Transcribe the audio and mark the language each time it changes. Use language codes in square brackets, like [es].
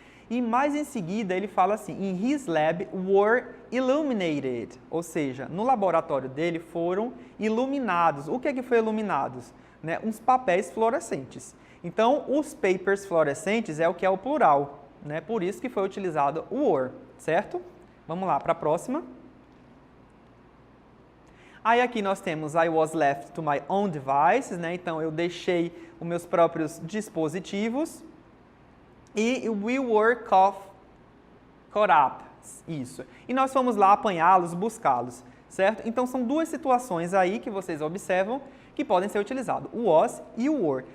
[pt] E mais em seguida ele fala assim, [en] in his lab were illuminated, [pt] ou seja, no laboratório dele foram iluminados. O que é que foi iluminados? Né, uns papéis fluorescentes. Então, os papers fluorescentes é o que é o plural, né, por isso que foi utilizado o were, certo? Vamos lá para a próxima. Aí aqui nós temos [en] I was left to my own devices, né? [pt] Então eu deixei os meus próprios dispositivos. [en] E we were caught up, [pt] isso. E nós fomos lá apanhá-los, buscá-los, certo? Então são duas situações aí que vocês observam que podem ser utilizados, o was e o were.